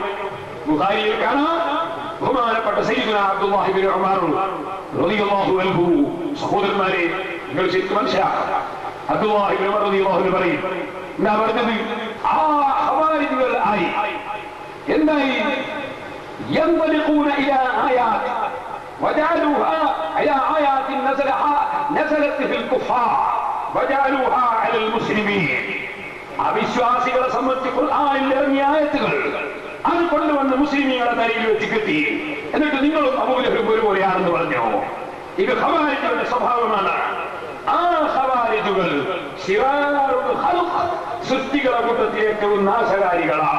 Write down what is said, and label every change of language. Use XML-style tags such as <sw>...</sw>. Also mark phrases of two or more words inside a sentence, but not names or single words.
<ml>ബുഖാരിയിൽ കാണാം ബഹുമാനപ്പെട്ട സയ്യിദുനാ അബ്ദുല്ലാഹി ഇബ്നു ഉമർ</ml> <ar>رضي الله عنه.</ar> <ml>സഹോദരന്മാരെ, നിങ്ങൾ ശരിക്കും മനസ്സിലാക്കണം. അബ്ദുല്ലാഹി ഇബ്നു ഉമർ</ml> <ar>رضي الله عنه</ar> <ml>പറയും, എന്താ പറഞ്ഞത്? ആ ഖവാരിജുകൾ ആയി എന്തായി?</ml> <ar>ينطلقون إلى آيات وجعلوها إلى آيات نزلت في الكفار وجعلوها على المسلمين.</ar> <ml>അവിശ്വാസികളെ സംബന്ധിച്ച് ഖുർആനിൽ ഇറങ്ങിയ ആയത്തുകൾ അത് കൊണ്ടുവന്ന് മുസ്ലിമീങ്ങളുടെ തലയിൽ വെച്ച് കെട്ടി. എന്നിട്ട് നിങ്ങളും അബൂലഹബ് ഒരുപോലെയാണെന്ന് പറഞ്ഞു. ഇത് ഖവാരിജുകളുടെ സ്വഭാവമാണ്. ആ ഖവാരിജുകൾ സൃഷ്ടികളെ കൂട്ടത്തിൽ ഏറ്റവും നാശകാരികളാണ്.</ml>